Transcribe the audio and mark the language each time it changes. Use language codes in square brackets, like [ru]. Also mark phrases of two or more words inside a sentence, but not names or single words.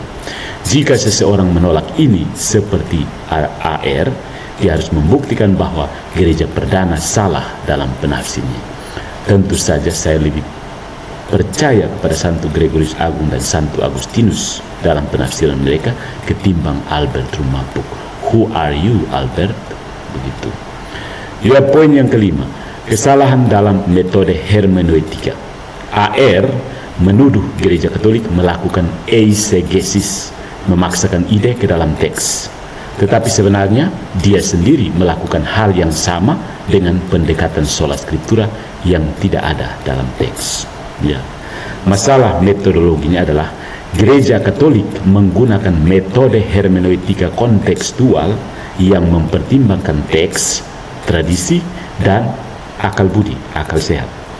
[id] Jika seseorang menolak ini seperti AR, dia harus membuktikan bahwa gereja perdana salah dalam penafsirnya. Tentu saja saya lebih percaya kepada Santo Gregorius Agung dan Santo Agustinus dalam penafsiran mereka ketimbang Albert Rumampuk. [en] Who are you, [id] Albert? Begitu. Ya, poin yang kelima, kesalahan dalam metode hermeneutika. AR menuduh gereja Katolik melakukan eisegesis, memaksakan ide ke dalam teks. Tetapi sebenarnya dia sendiri melakukan hal yang sama dengan pendekatan [la] sola scriptura [id] yang tidak ada dalam teks. Ya. Masalah metodologinya adalah gereja Katolik menggunakan metode hermeneutika kontekstual yang mempertimbangkan teks, tradisi, dan akal budi, akal sehat.